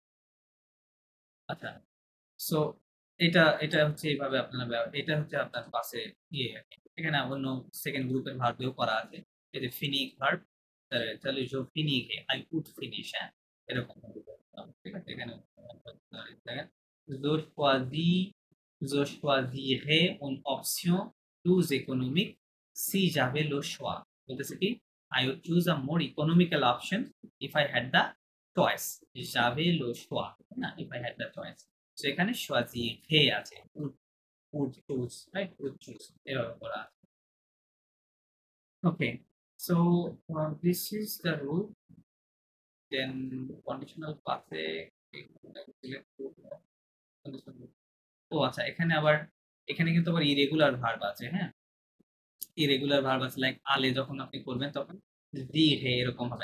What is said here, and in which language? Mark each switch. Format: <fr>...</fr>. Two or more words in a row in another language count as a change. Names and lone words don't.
<bn>আচ্ছা, সো এটা এটা হচ্ছে এইভাবে আপনারা এটা হচ্ছে আপনার পাশে ইয়ে আর কি। এখানে অন্য সেকেন্ড গ্রুপের ভার্বেও করা আছে, এই যে ফিনিক ভার্ব, তাহলে যে ফিনিক</bn> <en>I would finish,</en> <bn>হ্যাঁ, এরকম ঠিক আছে। এখানে দেখেন,</bn> <fr>je choisis, je choisirais une option plus économique si j'avais le choix,</fr> <bn>বলতেছে কি,</bn> <en>I would choose a more economical option if I had the choice,</en> <fr>j'avais le choix,</fr> <bn>না,</bn> <en>if I had the choice।</en> <bn>সো এখানে সোয়াজি হে আছে,</bn> <en>would choose,</en> <bn>রাইট,</bn> <en>would choose,</en> <bn>এভাবে করা আছে।</bn> <en>okay, so this is the rule.</en> <bn>দেন কন্ডিশনাল পাসে, ও আচ্ছা, এখানে আবার, এখানে কিন্তু আবার</bn> <en>irregular verb</en> <bn>আছে, হ্যাঁ,</bn> <en>irregular verb</en> <bn>আছে, লাইক আলে যখন আপনি করবেন তখন জি হে এরকম হবে।</bn>